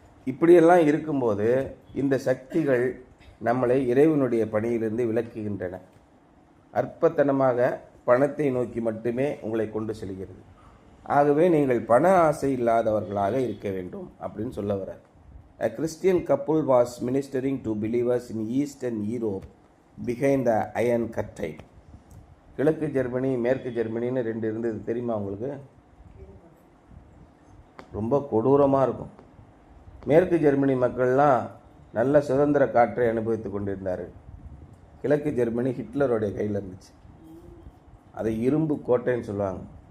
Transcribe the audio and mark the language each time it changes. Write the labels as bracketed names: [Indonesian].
[Tamil] இப்படியெல்லாம் இருக்கும்போது இந்த சக்திகள் நம்மளை இறைவனுடைய பணியிலிருந்து விலக்குகின்றன. அற்பத்தனமாக பணத்தை நோக்கி மட்டுமே உங்களை கொண்டு செல்கிறது. ஆகவே நீங்கள் பண ஆசை இல்லாதவர்களாக இருக்க வேண்டும் அப்படின்னு சொல்ல வர்றார். [English] A Christian couple was ministering to believers in Eastern Europe behind the Iron Curtain. [Tamil] கிழக்கு ஜெர்மனி, மேற்கு ஜெர்மனின்னு 2 இருந்தது, தெரியுமா உங்களுக்கு? ரொம்ப கொடூரமாக இருக்கும். மேற்கு ஜெர்மனி மக்கள்லாம் நல்ல சுதந்திர காற்றை அனுபவித்து கொண்டிருந்தார்கள். கிழக்கு ஜெர்மனி ஹிட்லருடைய கையில் இருந்துச்சு. அதை இரும்பு கோட்டைன்னு சொல்லுவாங்க.